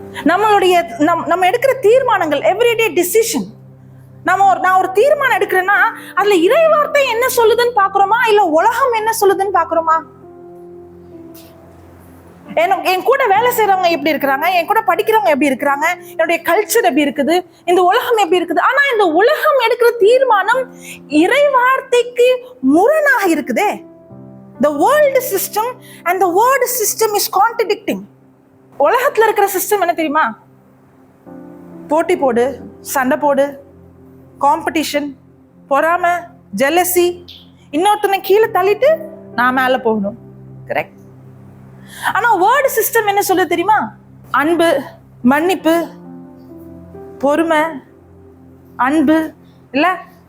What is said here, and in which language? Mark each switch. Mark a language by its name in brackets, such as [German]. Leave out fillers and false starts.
[Tamil] நம்ம எடுக்கிற தீர்மானங்கள், எவ்ரிடே டிசிஷன், நான் ஒரு தீர்மானம் எடுக்கிறேன்னா அதுல இறை வார்த்தை என்ன சொல்லுதுன்னு பாக்குறோமா, இல்ல உலகம் என்ன சொல்லுதுன்னு பாக்குறோமா? என் கூட வேலை செய்யறவங்க எப்படி இருக்கிறாங்க, என் கூட படிக்கிறவங்க எப்படி இருக்கிறாங்க, என்னுடைய கல்ச்சர் எப்படி இருக்குது, இந்த உலகம் எப்படி இருக்குது. ஆனா இந்த உலகம் எடுக்கிற தீர்மானம் இறை வார்த்தைக்கு முரணாக இருக்குதே. [English] The world system and the word system is contradicting. [Tamil] உலகத்துல இருக்கிற சிஸ்டம் என்ன தெரியுமா? போட்டி போடு, சண்டை போடு, காம்படிஷன், பொறாமை, ஜெலசி, இன்னொருத்தனை கீழே தள்ளிட்டு நான் மேல போகணும். கரெக்ட். ஆனா வேர்ட் சிஸ்டம் என்ன சொல்ல தெரியுமா? அன்பு, மன்னிப்பு, பொறுமை, அன்பு இல்ல.